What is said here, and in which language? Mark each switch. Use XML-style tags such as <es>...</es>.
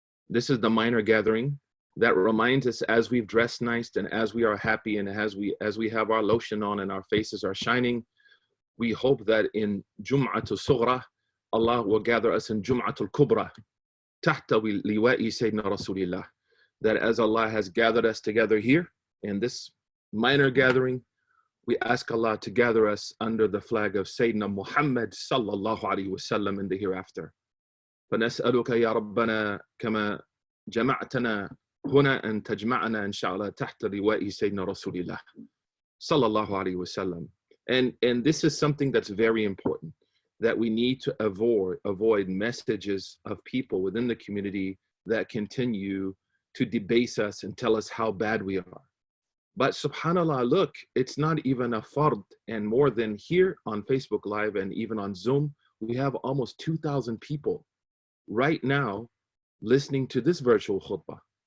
<en>This is the minor gathering that reminds us, as we've dressed nice and as we are happy and as we have our lotion on and our faces are shining, we hope that in Jum'atu Sughra, Allah will gather us in Jum'atul Kubra,</en> <ar>tahta liwa'i Sayyidina Rasulillah.</ar> <en>That as Allah has gathered us together here in this minor gathering, we ask Allah to gather us under the flag of Sayyidina Muhammad sallallahu alayhi wasallam in the hereafter.</en> <ar>فنسألك يا ربنا كما جمعتنا هنا أن تجمعنا إن شاء الله تحت لواء سيدنا رسول الله صلى الله عليه وسلم.</ar> <en>And this is something that's very important, that we need to avoid messages of people within the community that continue to debase us and tell us how bad we are. But subhanAllah, look, it's not even a fard, and more than here on Facebook Live and even on Zoom, we have almost 2,000 people right now listening to this virtual khutbah.</en>